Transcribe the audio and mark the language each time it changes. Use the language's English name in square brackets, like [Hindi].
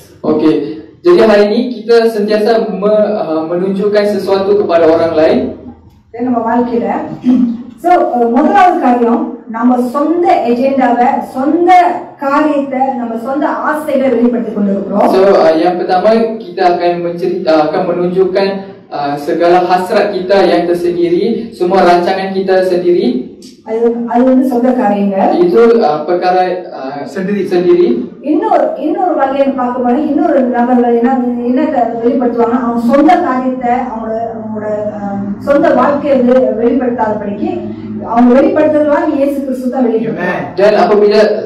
[Malay] Okey. Jadi hari ini kita sentiasa menunjukkan sesuatu kepada orang lain. [Tamil] நம்ம வாழ்க்கையில முதலாவது காரியம் நம்ம சொந்த எஜெண்டாவை சொந்த காரியத்தை நம்ம சொந்த ஆசைகளை வெளிப்படுத்தி கொண்டிருக்கிறோம். [Malay] Yang pertama kita akan menunjukkan segala hasrat kita yang tersendiri, semua rancangan kita sendiri. [Tamil] அது வந்து சொந்த காரியங்கள். [Malay] Itu perkara sendiri. [Tamil] இன்னொரு வகையை பார்க்கும்போது இன்னொரு நபர்கள் என்ன வெளிப்படுத்துவாங்க, அவங்க சொந்த காரியத்தை அவங்களோட சொந்த வாழ்க்கையை வெளிப்படுத்தாதபடிக்கு அவங்க வெளிப்படுத்துறதுலாம் இயேசு கிறிஸ்து தான் வெளிப்படுத்துவாங்க.